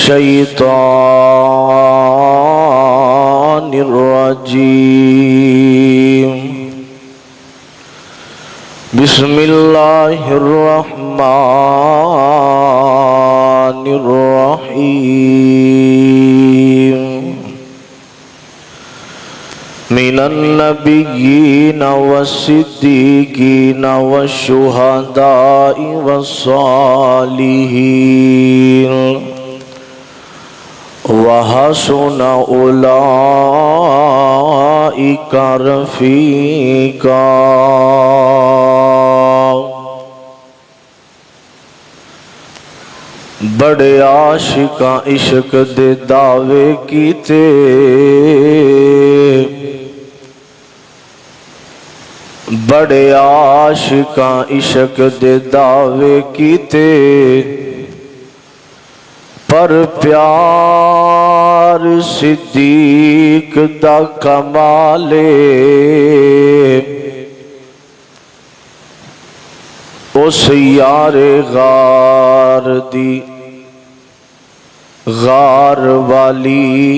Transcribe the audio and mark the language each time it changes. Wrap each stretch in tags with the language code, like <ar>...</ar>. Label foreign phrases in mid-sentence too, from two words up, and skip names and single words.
<ar>الشيطان الرجيم بسم الله الرحمن الرحيم من النبيين والصديقين والشهداء والصالحين وحسن أولئك رفيقا</ar> <pa>بڑے عاشقاں عشق دے دعوے کیتے بڑے عاشقاں عشق دے دعوے کیتے پر پیار صدیق دا کمالے اس یار غار دی غار والی</pa>